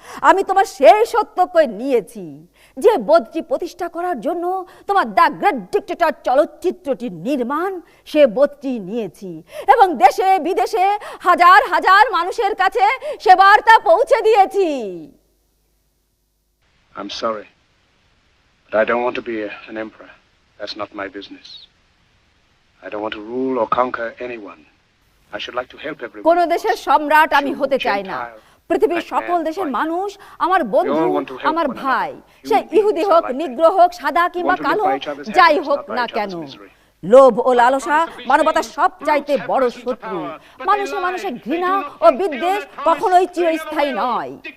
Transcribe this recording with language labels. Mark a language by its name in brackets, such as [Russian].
[Bangla] আমি তোমার সেই সত্যকে নিয়েছি। যে বোধটি প্রতিষ্ঠা করার জন্য তোমার দ্য গ্রেট ডিক্টেটর চলচ্চিত্রটি নির্মাণ, সে বোধটি নিয়েছি এবং দেশে বিদেশে হাজার হাজার মানুষের কাছে সে বার্তা পৌঁছে দিয়েছি। [English] I'm sorry, but I don't want to be an emperor. That's not my business. I don't want to rule or conquer anyone. I should like to help everyone. [Bangla] কোন দেশের সম্রাট আমি হতে চাই না। পৃথিবীর সকল দেশের মানুষ আমার বন্ধু, আমার ভাই। সে ইহুদি হোক, নিগ্রো হোক, সাদা কিংবা কালো, যাই হোক না কেন। লোভ ও লালসা মানবতার সবচাইতে বড় শত্রু। মানুষে মানুষে ঘৃণা ও বিদ্বেষ কখনোই চিরস্থায়ী নয়।